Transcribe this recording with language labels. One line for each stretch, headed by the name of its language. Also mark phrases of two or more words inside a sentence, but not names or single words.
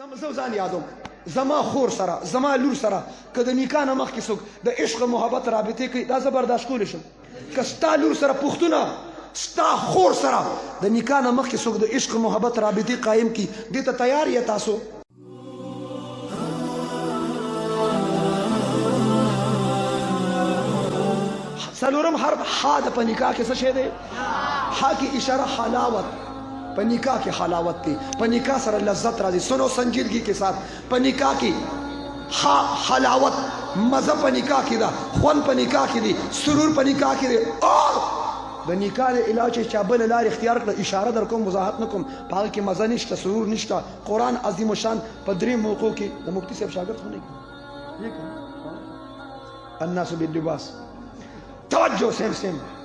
Pashto: زه ځان یادوم زما خور سره زما لور سره که د نکاح نه مخکې څوک د عشق محبت رابطې کوي دا زه برداشت کولی شم که ستا لور سره پښتونه ستا خور سره د نکاح نه مخکې څوک د عشق محبت رابطې قایم کړي دې ته تیار یې تاسو څلورم حرف ح د په نکاح کې څه شی دی ح کې اشاره حلاوت په نکاح کې حلاوت دی په نکاح سره لذت راځي
Urdu: سنو سنجیدگی کے ساتھ
Pashto: په نکاح کې حلاوت مزه په نکاح کې ده خوند په نکاح کې دی سرور په نکاح کې دی او د نکاح د علاج چې چا بل لار اختیار کړه اشاره در کوم وضاحت نه کوم په هغه کې مزه نشته سرور نشته قرآن عظیم الشان په درې موقعو کې د مفتی صاحب شاګرد خو نه کوي
Arabic: الناس باللباس
Pashto: توجه سیم